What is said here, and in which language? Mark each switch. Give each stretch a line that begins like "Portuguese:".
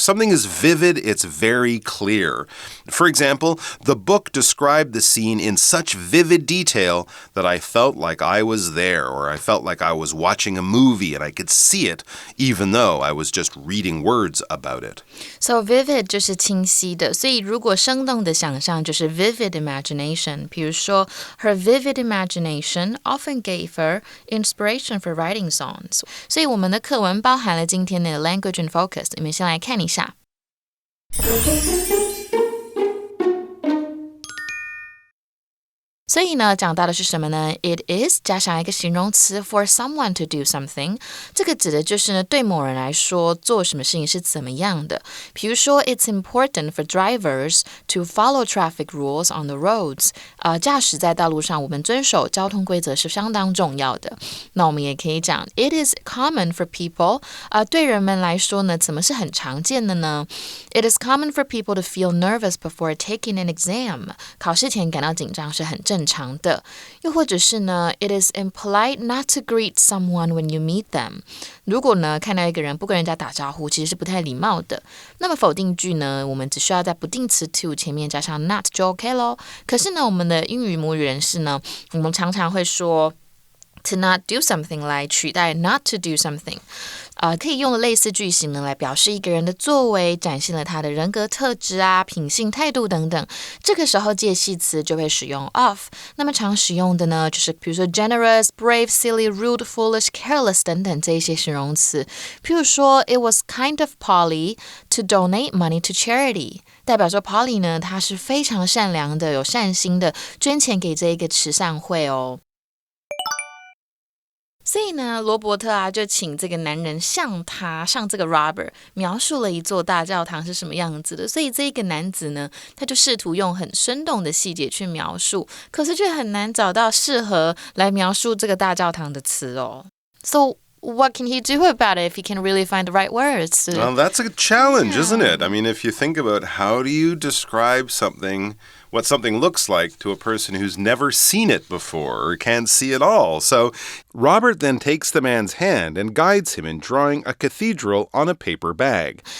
English: If something is vivid, it's very clear. For example, the book described the scene in such vivid detail that I felt like I was there, or I felt like I was watching a movie and I could see it, even though I was just reading words about it.
Chinese: So vivid 就是清晰的，所以如果生动的想象就是 vivid imagination。比如说
English: her vivid imagination often gave her inspiration for writing songs.
Chinese: 所以我们的课文包含了今天的
English: language and focus，
Chinese: 你们先来看一下。所以呢，讲到的是什么呢？
English: It is
Chinese: 加上一个形容词
English: for someone to do something，
Chinese: 这个指的就是呢，对某人来说做什么事情是怎么样的。比如说
English: It's important for drivers to follow traffic rules on the roads。
Chinese: 驾驶在道路上，我们遵守交通规则是相当重要的。那我们也可以讲
English: It is common for people，
Chinese: 对人们来说呢，怎么是很常见的呢？
English: It is common for people to feel nervous before taking an exam。
Chinese: 考试前感到紧张是很正常的。又或者是呢
English: It is impolite not to greet someone when you meet them。
Chinese: 如果呢看到一个人不跟人家打招呼，其实是不太礼貌的。那么否定句呢，我们只需要在不定词 to 前面加上 not 就 OK 咯。可是呢，我们的英语母语人士呢，我们常常会说
English: to not do something
Chinese: 来取代
English: not to do something。
Chinese: 可以用类似句型呢来表示一个人的作为展现了他的人格特质啊、品性、态度等等。这个时候介系词就会使用 of。那么常使用的呢，就是比如说 generous, brave, silly, rude, foolish, careless 等等这一些形容词。譬如说
English: It was kind of Polly to donate money to charity。
Chinese: 代表说 Polly 呢，她是非常善良的、有善心的，捐钱给这一个慈善会哦。所以呢，罗伯特啊，就请这个男人向这个 Robert 描述了一座大教堂是什么样子的。所以这个男子呢，他就试图用很生动的细节去描述，可是却很难找到适合来描述这个大教堂的词哦。
English: So what can he do about it if he can really find the right words? Well, that's a challenge, isn't it? I mean, if you think about how do you describe what something looks like to a person who's never seen it before or can't see it all. So Robert then takes the man's hand and guides him in drawing a cathedral on a paper bag.